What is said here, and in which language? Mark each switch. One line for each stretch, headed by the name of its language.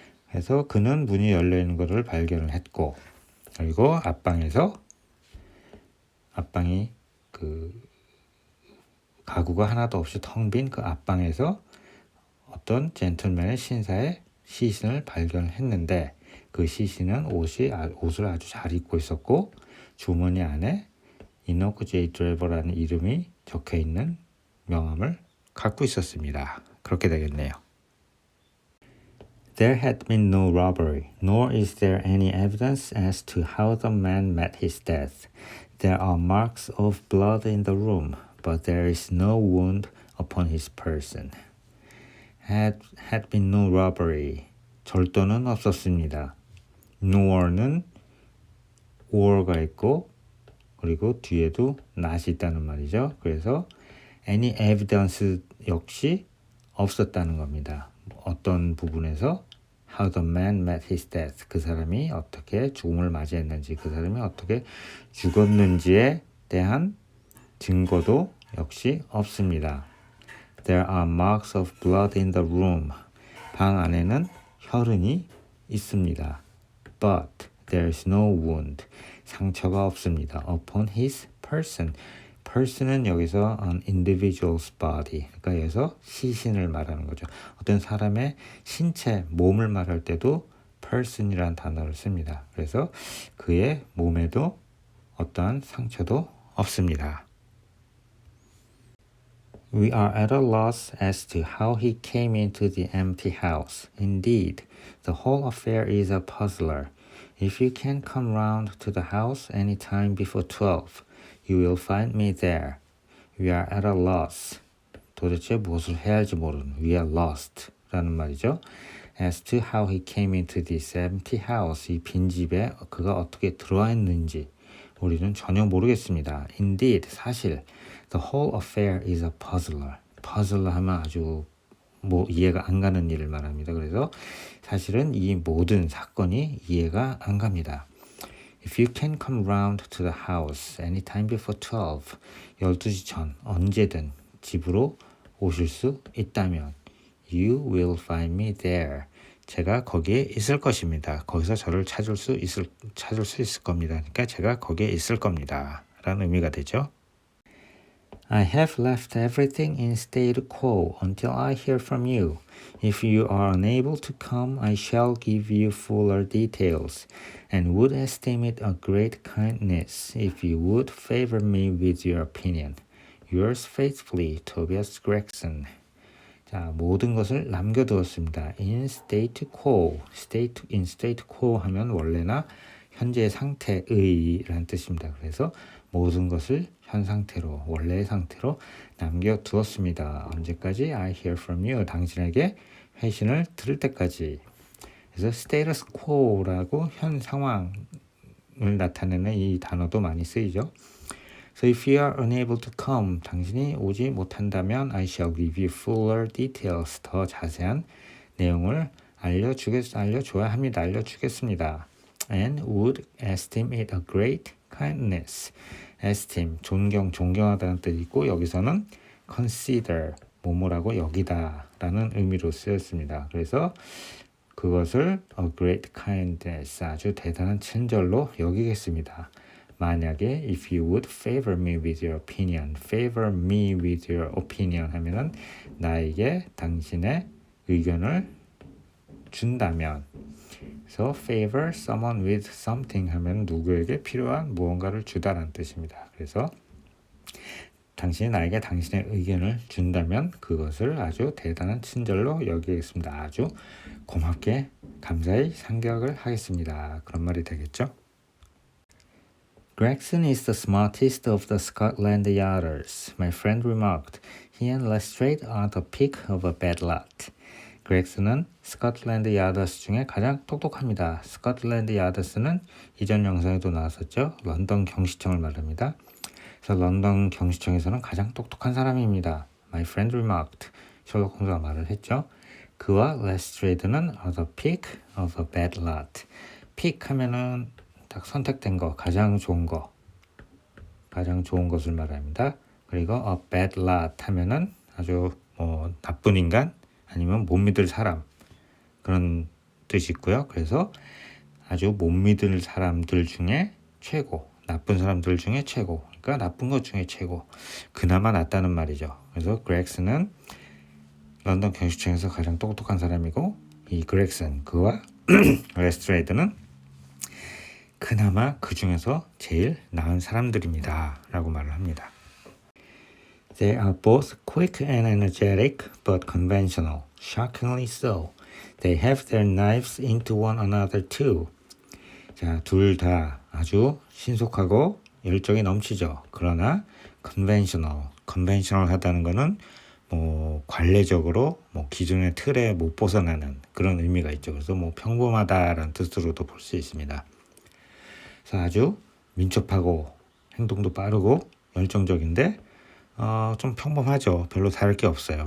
Korean: 그래서 그는 문이 열려 있는 것을 발견을 했고 그리고 앞방이 그 가구가 하나도 없이 텅 빈 그 앞방에서 어떤 젠틀맨의 신사의 시신을 발견했는데 그 시신은 옷을 아주 잘 입고 있었고 주머니 안에 이노크 제이 드레버라는 이름이 적혀 있는 명함을 갖고 있었습니다. 그렇게 되겠네요.
English: There had been no robbery, nor is there any evidence as to how the man met his death. There are marks of blood in the room, but there is no wound upon his person. Had been no robbery.
Korean: 절도는 없었습니다. nor는 or가 있고 그리고 뒤에도 not이 있다는 말이죠. 그래서
English: any evidence
Korean: 역시 없었다는 겁니다. 어떤 부분에서
English: how the man met his death,
Korean: 그 사람이 어떻게 죽음을 맞이했는지, 그 사람이 어떻게 죽었는지에 대한 증거도 역시 없습니다.
English: There are marks of blood in the room.
Korean: 방 안에는 혈흔이 있습니다.
English: But there is no wound.
Korean: 상처가 없습니다.
English: Upon his person. person은
Korean: 여기서
English: an individual's body.
Korean: 그러니까 여기서 시신을 말하는 거죠. 어떤 사람의 신체, 몸을 말할 때도 person이라는 단어를 씁니다. 그래서 그의 몸에도 어떠한 상처도 없습니다.
English: We are at a loss as to how he came into the empty house. Indeed, the whole affair is a puzzler. If you can come round to the house any time before 12, you will find me there. We are at a loss.
Korean: 도대체 무엇을 해야 할지 모르는
English: We are lost
Korean: 라는 말이죠.
English: As to how he came into this empty house.
Korean: 이 빈집에 그가 어떻게 들어왔는지 우리는 전혀 모르겠습니다.
English: Indeed,
Korean: 사실
English: The whole affair is a puzzler.
Korean: puzzler 하면 아주 이해가 안 가는 일을 말합니다. 그래서 사실은 이 모든 사건이 이해가 안 갑니다.
English: If you can come round to the house anytime before 12,
Korean: 12시 전 언제든 집으로 오실 수 있다면
English: You will find me there.
Korean: 제가 거기에 있을 것입니다. 거기서 저를 찾을 수 있을 겁니다. 그러니까 제가 거기에 있을 겁니다. 라는 의미가 되죠.
English: I have left everything in state quo until I hear from you. If you are unable to come, I shall give you fuller details, and would esteem it a great kindness if you would favor me with your opinion. Yours faithfully, Tobias Gregson.
Korean: 자, 모든 것을 남겨두었습니다.
English: In state quo. in state quo
Korean: 하면 원래나 현재 상태의라는 뜻입니다. 그래서 모든 것을 현 상태로, 원래의 상태로 남겨두었습니다. 언제까지?
English: I hear from you.
Korean: 당신에게 회신을 들을 때까지. 그래서 status quo라고 현 상황을 나타내는 이 단어도 많이 쓰이죠. So if you are unable to come, 당신이 오지 못한다면 I shall give you fuller details. 더 자세한 내용을 알려줘야 합니다. 알려주겠습니다.
English: And would esteem it a great kindness.
Korean: esteem, 존경하다는 뜻이 있고 여기서는 consider, 뭐뭐라고 여기다 라는 의미로 쓰였습니다. 그래서 그것을
English: a great kindness,
Korean: 아주 대단한 친절로 여기겠습니다. 만약에
English: if you would favor me with your opinion, favor me with your opinion
Korean: 하면은 나에게 당신의 의견을 준다면
English: So favor someone with something
Korean: 하면 누구에게 필요한 무언가를 주다라는 뜻입니다. 그래서 당신이 나에게 당신의 의견을 준다면 그것을 아주 대단한 친절로 여기겠습니다. 아주 고맙게 감사히 상격을 하겠습니다. 그런 말이 되겠죠.
English: Gregson is the smartest of the Scotland Yarders, my friend remarked. He and Lestrade are the pick of a bad lot.
Korean: 그렉슨은 스코틀랜드 야더스 중에 가장 똑똑합니다. 스코틀랜드 야더스는 이전 영상에도 나왔었죠. 런던 경시청을 말합니다. 그래서 런던 경시청에서는 가장 똑똑한 사람입니다.
English: My friend remarked.
Korean: 셜록 홈즈가 말을 했죠. 그와 레스트레이드는
English: are the pick of a bad lot.
Korean: pick 하면은 딱 선택된 거, 가장 좋은 것을 말합니다. 그리고
English: a bad lot
Korean: 하면은 아주 나쁜 인간 아니면 못 믿을 사람 그런 뜻이 있고요. 그래서 아주 못 믿을 사람들 중에 최고, 나쁜 사람들 중에 최고, 그러니까 나쁜 것 중에 최고, 그나마 낫다는 말이죠. 그래서 그렉스는 런던 경시청에서 가장 똑똑한 사람이고 이 그렉슨 그와 레스트레이드는 그나마 그 중에서 제일 나은 사람들입니다 라고 말을 합니다.
English: They are both quick and energetic but conventional. Shockingly so. They have their knives into one another too.
Korean: 자, 둘 다 아주 신속하고 열정이 넘치죠. 그러나 conventional 하다는 거는 뭐 관례적으로 뭐 기존의 틀에 못 벗어나는 그런 의미가 있죠. 그래서 뭐 평범하다라는 뜻으로도 볼 수 있습니다. 그래서 아주 민첩하고 행동도 빠르고 열정적인데 좀 평범하죠. 별로 다를 게 없어요.